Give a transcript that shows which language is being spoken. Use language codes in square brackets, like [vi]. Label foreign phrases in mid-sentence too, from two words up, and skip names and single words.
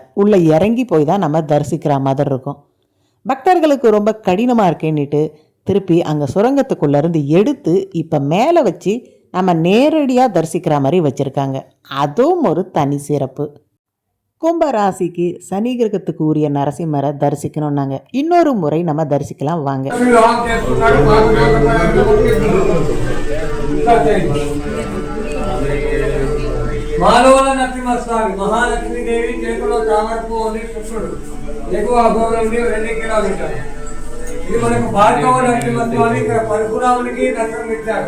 [ta] உள்ளே இறங்கி போய் தான் நம்ம தரிசிக்கிற மாதிரி இருக்கும். பக்தர்களுக்கு ரொம்ப கடினமாக இருக்கேன்னுட்டு திருப்பி அங்கே சுரங்கத்துக்குள்ளேருந்து எடுத்து இப்போ மேலே வச்சு நம்ம நேரடியாக தரிசிக்கிற மாதிரி வச்சுருக்காங்க. அதுவும் ஒரு தனி சிறப்பு. கும்பராசிக்கு சனி கிரகத்துக்கு உரிய நரசிம்மரை தரிசிக்கணும்னாங்க. இன்னொரு முறை நம்ம தரிசிக்கலாம் வாங்க. [te] మాలోల నరసింహస్వామి మహాలక్ష్మీదేవి చేతిలో తామరపు అని కృష్ణుడు ఎగువ అఘోరం నుండి 2 కిలోమీటర్లు. ఇది మనకు భార్గవ నరసింహస్వామి ఇక్కడ పరశురామునికి దర్శనం ఇచ్చారు.